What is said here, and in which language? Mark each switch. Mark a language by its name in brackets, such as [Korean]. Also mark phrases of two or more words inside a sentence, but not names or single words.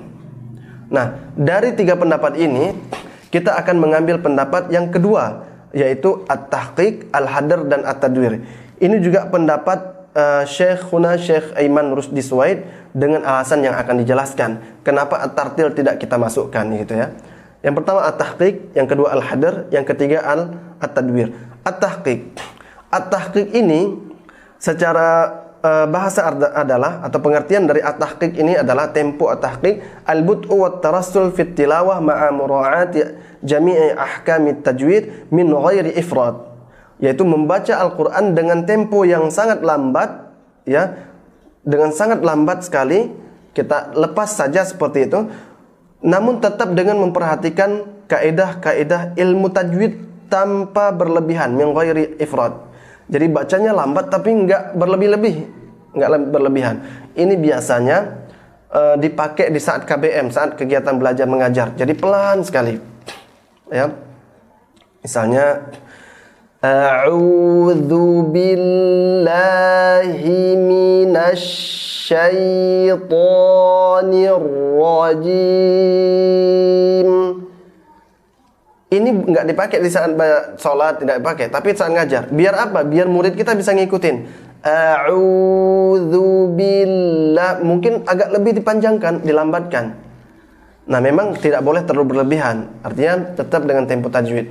[Indonesian] Nah, dari 3 pendapat ini kita akan mengambil pendapat yang kedua, yaitu at-tahqiq, al-hadr, dan at-tadwir. Ini juga pendapat Syekhuna Syekh Aiman Rusdi Suwaid dengan alasan yang akan dijelaskan kenapa at-tartil tidak kita masukkan, gitu ya. Yang pertama at-tahqiq, yang kedua al-hadr, yang ketiga at-tadwir. At-tahqiq. At-tahqiq ini secara bahasa adalah, atau pengertian dari at-tahqiq ini adalah tempo [Arabic] التحقيق البطء والترسل في التلاوة مع مراعاة جميع أحكام التجويد من غير إفراط, [Indonesian] yaitu membaca Al-Qur'an dengan tempo yang sangat lambat, ya, dengan sangat lambat sekali, kita lepas saja seperti itu, namun tetap dengan memperhatikan kaidah-kaidah ilmu tajwid tanpa berlebihan, [Arabic] من غير إفراط. [Indonesian] Jadi bacanya lambat tapi enggak berlebihan. Ini biasanya dipakai di saat KBM, saat kegiatan belajar mengajar. Jadi pelan sekali. Ya. Misalnya [Arabic] أعوذ بالله من الشيطان الرجيم. [Indonesian] Ini enggak dipakai di saat sholat, tidak dipakai, tapi saat ngajar. Biar apa? Biar murid kita bisa ngikutin. [Arabic] أعوذ بالله, [Indonesian] mungkin agak lebih dipanjangkan, dilambatkan. Nah, memang tidak boleh terlalu berlebihan. Artinya tetap dengan tempo tajwid.